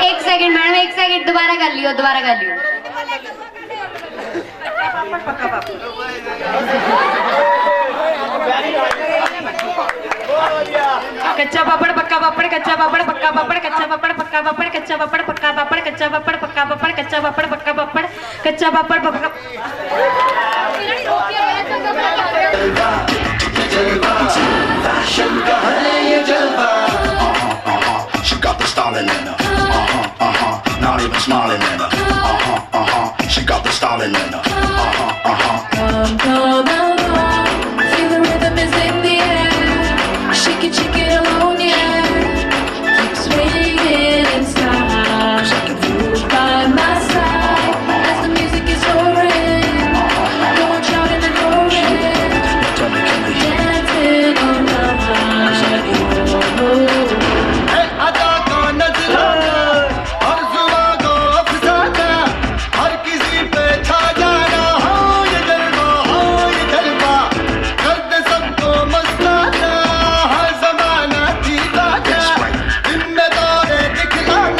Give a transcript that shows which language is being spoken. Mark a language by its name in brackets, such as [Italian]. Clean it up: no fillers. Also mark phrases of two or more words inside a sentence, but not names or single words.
[English] second madam, [Hindi] एक सेकंड, दोबारा कर लियो, दोबारा कर लियो। कच्चा पापड़ पक्का पापड़, कच्चा पापड़ पक्का पापड़, कच्चा पापड़ पक्का पापड़, कच्चा पापड़ पक्का पापड़, कच्चा पापड़ पक्का पापड़, कच्चा पापड़ पक्का पापड़, कच्चा पापड़ पक्का। फैशन का है ये जलवा। [English] She got the styling in her. Not even smiling in her. She got the styling in her. Come along, feel the rhythm is in the air. Shake it alone, yeah. Keep swinging in style. By my side as the music is roaring. Go on shouting and roaring, dancing on the high. [Hindi] अदा को नजराना और जुआ को अफसाना, हर किसी पे छा जाना। हो ये जलवा कर दे सबको मस्ताना। हर जमाना जीता जा, इनमें दौरे दिखलाना।